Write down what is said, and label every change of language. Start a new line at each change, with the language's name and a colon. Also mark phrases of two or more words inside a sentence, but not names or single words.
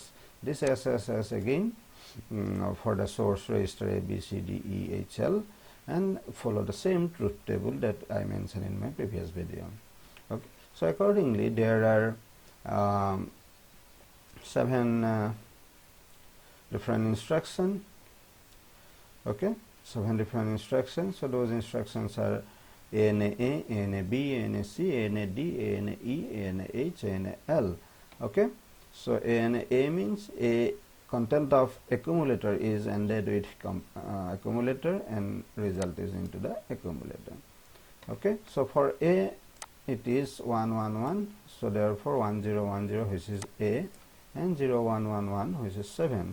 English: This SSS again for the source register A, B, C, D, E, H, L, and follow the same truth table that I mentioned in my previous video. Okay. So accordingly, there are 7 different instructions. Okay, 7 different instructions. So those instructions are ANA A, ANA B, ANA C, ANA D, ANA E, ANA H, ANA L. Okay. So ANA A means a content of accumulator is ANDed with accumulator, and result is into the accumulator. Okay. So for A, it is 111. So therefore 1010, which is A, and 0111, which is 7.